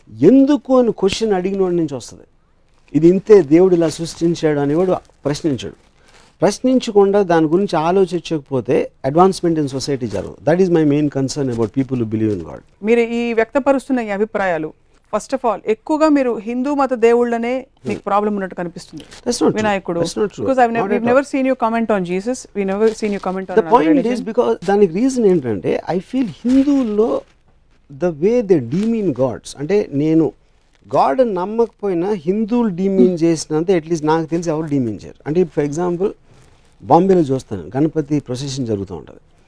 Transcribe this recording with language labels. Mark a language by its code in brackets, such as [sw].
[te] ఎందుకు అని క్వశ్చన్ అడిగిన వాడి నుంచి వస్తుంది. ఇది ఇంతే, దేవుడు ఇలా సృష్టించాడు అని వాడు ప్రశ్నించాడు. ప్రశ్నించకుండా దాని గురించి ఆలోచించకపోతే [en] advancement in society [te] జరగదు. [en] That is my main concern about people who believe in God. [te] మీరు ఈ వ్యక్తపరుస్తున్న ఈ అభిప్రాయాలు, [en] first of all [te] ఎక్కువగా మీరు హిందూ మత దేవుళ్ళనే మీకు ప్రాబ్లం ఉన్నట్టు కనిపిస్తుంది. [en] వినాయకుడు, because we've never seen you comment on Jesus, we never seen you comment on the point is because [te] దానికి రీజన్ ఏంటంటే [en] I feel [te] హిందువుల్లో [en] the way they demean gods, [te] అంటే నేను గాడ్ నమ్మకపోయినా హిందువులు డీమీన్ చేసినంత అట్లీస్ట్ నాకు తెలిసి ఎవరు డీమీన్ చేయరు. అంటే ఫర్ ఎగ్జాంపుల్ బాంబేలో చూస్తాను, గణపతి ప్రొసెషన్ జరుగుతూ ఉంటుంది.